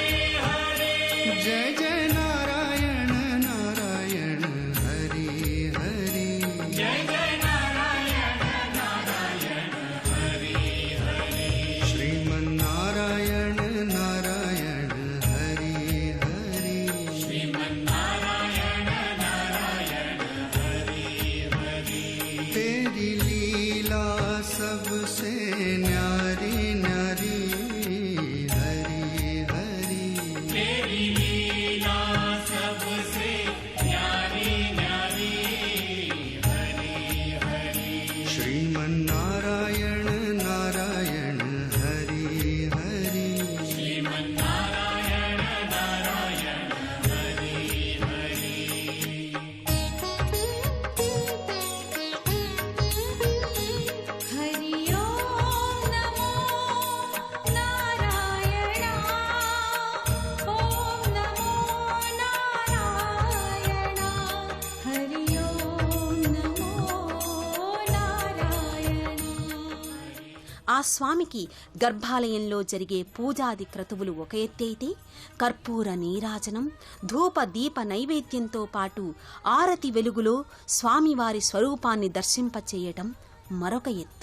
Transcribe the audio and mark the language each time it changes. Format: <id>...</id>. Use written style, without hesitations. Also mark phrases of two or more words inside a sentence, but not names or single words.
<te>హరి, జయ జయ నారాయణ నారాయణ హరి హరి, జయ జయ నారాయణ నారాయణ హరి హరి, శ్రీమన్నారాయణ నారాయణ హరి హరి, శ్రీమన్నారాయణ నారాయణ హరి హరి.</te> <hi>तेरी लीला सबसे न्यारी न्यारी हरि हरि, तेरी लीला सबसे न्यारी न्यारी हरि हरि, श्रीमन्नारायण नारायण हरि हरि, श्रीमन्नारायण नारायण हरि हरि.</hi> <sa>हरि ओम नमो नारायण, ओम नमो नारायण, हरि ओम नमो नारायण.</sa> <te>ఆ స్వామికి గర్భాలయంలో జరిగే పూజాది క్రతువులు ఒక ఎత్తైతే కర్పూర నీరాజనం, ధూప దీప నైవేద్యంతో పాటు ఆరతి వెలుగులో స్వామివారి స్వరూపాన్ని దర్శింపచేయటం మరొక ఎత్తు.</te>